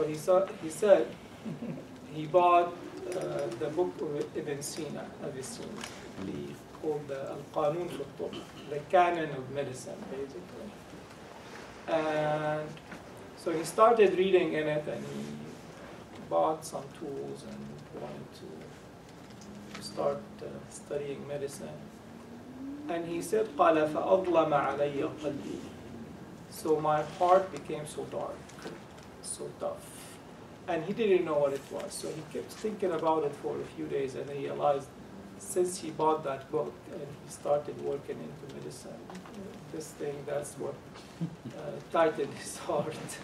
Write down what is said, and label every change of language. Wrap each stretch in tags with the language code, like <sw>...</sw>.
<en>So he said he bought the book of Ibn Sina, Avicenna, called the Al-Qanun fi al-Tibb, the canon of medicine, basically. And so he started reading in it, and he bought some tools and wanted to start studying medicine. And he said,</en> <ar>قَالَ فَأَظْلَمَ عَلَيَّ قَلْبِي.</ar> <en>So my heart became so dark, so tough. And he didn't know what it was. So he kept thinking about it for a few days, and he realized since he bought that book and he started working into medicine, this thing, that's what tightened his heart.</en>